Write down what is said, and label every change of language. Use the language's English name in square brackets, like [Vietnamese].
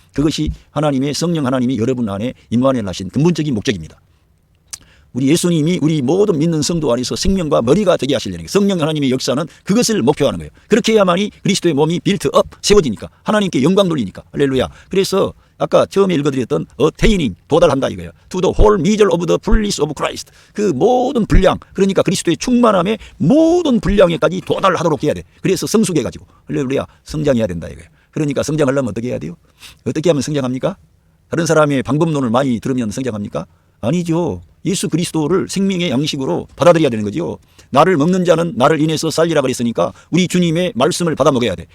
[Korean] 그것이 하나님의 성령 하나님이 여러분 안에 임만을 하신 근본적인 목적입니다. 우리 예수님이 우리 모든 믿는 성도 안에서 생명과 머리가 되게 하시려는 거예요. 성령 하나님의 역사는 그것을 목표하는 거예요. 그렇게 해야만이 그리스도의 몸이 빌트업 세워지니까 하나님께 영광 돌리니까 할렐루야. 그래서 아까 처음에 읽어드렸던 attaining 도달한다 이거예요. [English] To the whole measure of the fullness of Christ. [Korean] 그 모든 분량 그러니까 그리스도의 충만함의 모든 분량에까지 도달하도록 해야 돼. 그래서 성숙해가지고 할렐루야 성장해야 된다 이거예요. 그러니까 성장하려면 어떻게 해야 돼요? 어떻게 하면 성장합니까? 다른 사람의 방법론을 많이 들으면 성장합니까? 아니죠. 예수 그리스도를 생명의 양식으로 받아들여야 되는 거죠. 나를 먹는 자는 나를 인해서 살리라 그랬으니까 우리 주님의 말씀을 받아 먹어야 돼.